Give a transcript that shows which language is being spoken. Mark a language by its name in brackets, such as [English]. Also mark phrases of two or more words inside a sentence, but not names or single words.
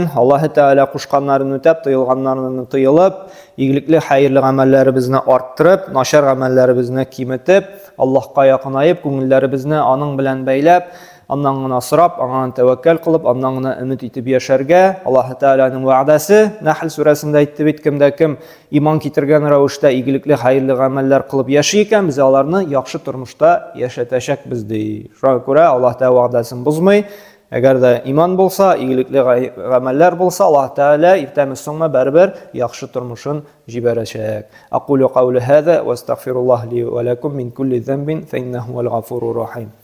[Uzbek] Alloh taolo qo'shqanlarini o'tab, tiyilganlarini tiyilib, iyilikli, xayrli amallarimizni orttirib, noshar amallarimizni kimitib, Allohga yaqinayib, ko'ngillarimizni onun bilan baylab, ondan so'rab, ondan tavakkal qilib, ondan umid etib yasharga Alloh taolaning va'dasi Nahl surasida aytib, kimda kim iymon keltirgan ravishda iyilikli, xayrli amallar qilib yashaykan, biz ularni yaxshi turmushda yashatashak bizdi. Shunga ko'ra Alloh taolo va'dasini buzmay, agarda iymon bo'lsa, iyilikli amallar bo'lsa, Alloh taolo ertadan so'ngma baribir yaxshi turmushin jibarashak. [Arabic] أقول قولي هذا وأستغفر الله لي ولكم من كل ذنب فإنه الغفور الرحيم.